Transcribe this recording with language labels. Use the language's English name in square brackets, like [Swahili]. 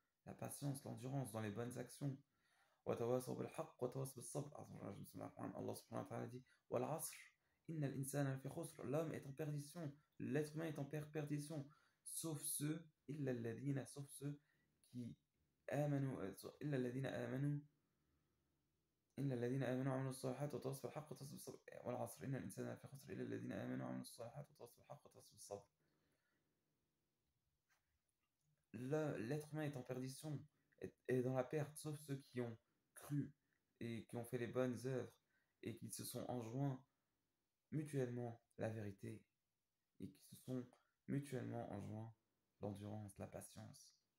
[French] La patience, l'endurance dans les bonnes actions. [Arabic] وتواصوا بالحق وتواصوا بالصبر. [French] Allah subhanahu wa ta'ala dit [Arabic] والعصر إن الإنسان لفي خسر. [French] L'homme est en perdition, l'être humain est en perdition, sauf ceux [Arabic] إلا الذين, [French] sauf ceux qui [Arabic] آمنوا إلا الذين آمنوا إلا الذين آمنوا وعملوا الصالحات وتواصوا بالحق وتواصوا بالصبر. والعصر إن الإنسان لفي خسر إلا الذين آمنوا وعملوا الصالحات وتواصوا بالحق وتواصوا بالصبر. [French] L'être humain est en perdition, est dans la perte, sauf ceux qui ont cru et qui ont fait les bonnes œuvres et qui se sont enjoints mutuellement la vérité et qui se sont mutuellement enjoints l'endurance, la patience.